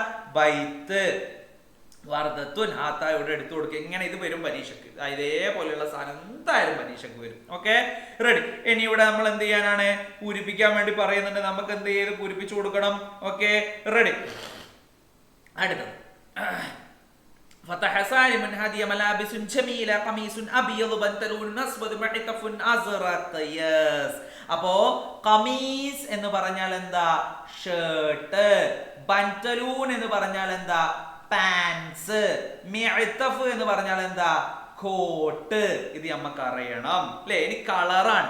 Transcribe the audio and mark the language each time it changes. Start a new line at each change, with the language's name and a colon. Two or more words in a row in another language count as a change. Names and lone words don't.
Arabic: بيت وردة هذا
Malayalam: ഇവിടെ എടുത്തു കൊടുക്കുക. ഇങ്ങനെ ഇത് വരും പരീക്ഷക്ക്. ഇതേപോലെയുള്ള സാധനം എന്തായാലും പരീക്ഷക്ക് വരും. ഓക്കെ, റെഡി. ഇനി ഇവിടെ നമ്മൾ എന്ത് ചെയ്യാനാണ്? പൂരിപ്പിക്കാൻ വേണ്ടി പറയുന്നുണ്ട്. നമുക്ക് എന്ത് ചെയ്ത് പൂരിപ്പിച്ചു കൊടുക്കണം. ഓക്കെ, റെഡി.
Arabic: അടുത്തത് فتح سالم هدي ملابس جميلة قميص أبيض بنطلون أسود معطف أزرق.
Malayalam: യെസ്. അപ്പോ കമീസ് എന്ന് പറഞ്ഞാൽ എന്താ? ഷർട്ട്. ബൻതലൂൻ എന്ന് പറഞ്ഞാൽ എന്താ? പാൻസ്. മിഅ്തഫ് എന്ന് പറഞ്ഞാൽ എന്താ? കോട്ട്. ഇത് നമുക്ക് അറിയണം അല്ലെ. ഇനി കളറാണ്.